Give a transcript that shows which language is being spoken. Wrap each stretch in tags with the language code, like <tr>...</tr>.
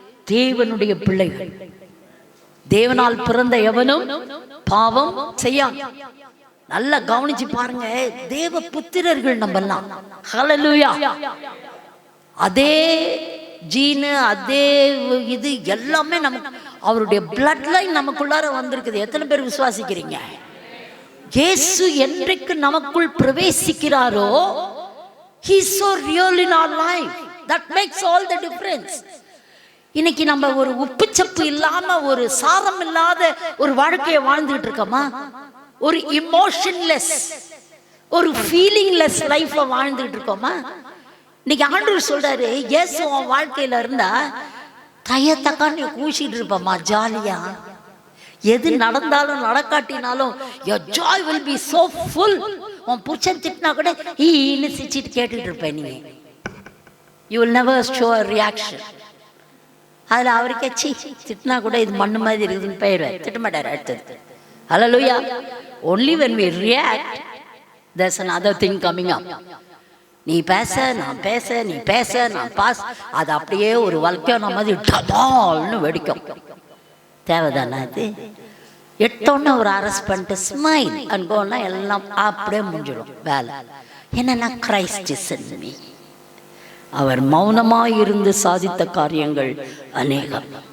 <ta>தேவனுடைய பிள்ளைகள். தேவனால் பிறந்த எவனும் பாவம் செய்யான். நல்லா கவனிச்சு பாருங்க, தேவ புத்திரர்கள் நம்மெல்லாம். ஹல்லேலூயா. அதே ஜீனு, அதே இது எல்லாமே நமக்கு, அவருடைய பிளட் லைன் நமக்குள்ளார வந்திருக்குது. எத்தனை பேர் விசுவாசிக்கிறீங்க? இயேசு என்றைக்கு நமக்குள் பிரவேசிக்கிறாரோ,</ta> <en>he is so real in our life. That makes all the difference.</en> <ta>இன்னைக்கு நம்ம ஒரு உப்புச்சப்பு இல்லாம, ஒரு சாரம் இல்லாத ஒரு வாழ்க்கையை வாழ்ந்துட்டு இருக்கோமா? ஒரு இமோஷன்லெஸ், ஒரு ஃபீலிங்லெஸ் லைஃப்ல வாழ்ந்துட்டு இருக்கோமா? இன்னைக்கு ஆண்டவர் சொல்றாரு, இயேசு உன் வாழ்க்கையில இருந்தா தையத்தக்கான்னு கூச்சிட்டு இருப்பம்மா ஜாலியா. எது நடந்தாலும் நடக்காட்டினாலும்</ta> <en>your joy will be so full.</en> <ta>உன் புருஷன் திட்டினா கூட ஈன்னு சிரிச்சிட்டு கேட்டுட்டு இருப்பேன்.</ta> <en>நீ you will never show a reaction.</en> <ta>அதில் அவருக்கே திட்டினா கூட இது மண்ணு மாதிரி இருக்குதுன்னு போயிடுவார், திட்டமாட்டார் அடுத்தது. ஹல்லேலூயா.</ta> <en>only when we react there's another thing coming up.</en> <ta>நீ பேச நான் பேச, நீ பேச நான் பாஸ், அது அப்படியே ஒரு வல்கானோ மாதிரி டபால்னு வெடிக்கும். தேவைதானே அது? எட்டோன்னு ஒரு அரெஸ்ட் பண்ணிட்டு ஸ்மைல் அனுபவம்னா எல்லாம் அப்படியே முடிஞ்சிடும் வேலை. என்னன்னா</ta> <en>Christ is in me.</en> <ta>அவர் மௌனமாய் இருந்து சாதித்த காரியங்கள் அநேகம்.</ta>